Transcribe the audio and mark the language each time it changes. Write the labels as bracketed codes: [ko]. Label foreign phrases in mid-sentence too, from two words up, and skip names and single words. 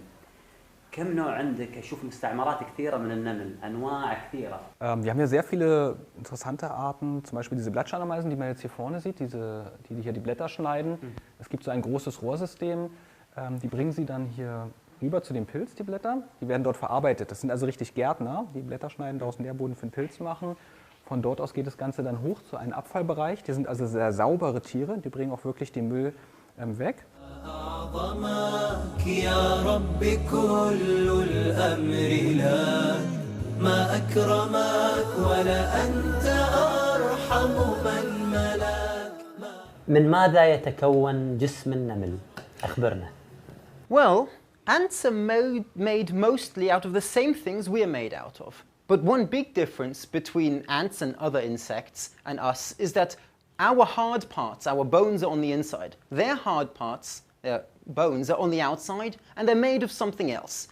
[ar] كم نوع عندك؟ أشوف مستعمرات كثيرة من النمل، أنواع كثيرة. [de] Wir haben hier sehr viele interessante Arten, zum Beispiel diese Blattschneiderameisen, die man jetzt hier vorne sieht, die hier die Blätter schneiden. Es gibt so ein großes Rohrsystem, die bringen sie dann hier rüber zu dem Pilz, die Blätter. Die werden dort verarbeitet. Das sind also richtig Gärtner, die Blätter schneiden, daraus einen Nährboden für den Pilz machen. Von dort aus geht das Ganze dann hoch zu einem Abfallbereich. Die sind also sehr saubere Tiere, die bringen auch wirklich den Müll weg. [ar] من ماذا يتكون جسم النمل؟ أخبرنا. [en] Well, ants are made mostly out of the same things we are made out of. But one big difference between ants and other insects and us is that our hard parts, our bones, are on the inside. Their hard parts, their bones, are on the outside, and they're made of something else.